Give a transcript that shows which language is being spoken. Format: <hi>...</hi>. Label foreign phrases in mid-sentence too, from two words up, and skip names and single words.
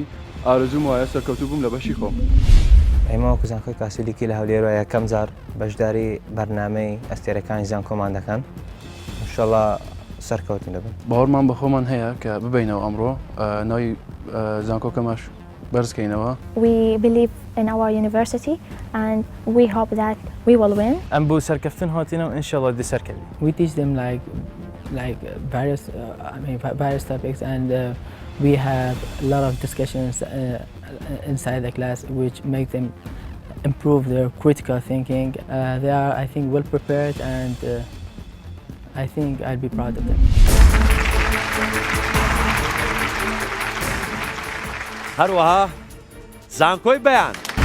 <ckb>ئارەزووم وایە سەرکەوتوو بووم لە بەشی خۆم. ئێمە وەکو زانکۆی کاسۆلیکی لە هەولێرەوە یەکەم جار بەشداری بەرنامەی ئەستێرەکانی زانکۆمان دەکەن. ئینشەڵڵا سەرکەوتن دەبن. باوەڕمان بە خۆمان هەیە کە ببینەوە ئەمڕۆ ناوی زانکۆکەماش بەرزکەینەوە.</ckb> <en>We believe in our university and we hope that we will win.</en> <ckb>ئەم بۆ سەرکەفتن هاتینەوە ئینشەڵڵا دێ سەرکەوی.</ckb> <en>We teach them like various topics and we have a lot of discussions inside the class which make them improve their critical thinking. They are, I think, well prepared and I think I'll be proud of them.</en> <ckb>هەروەها زانکۆی بەیان.</ckb>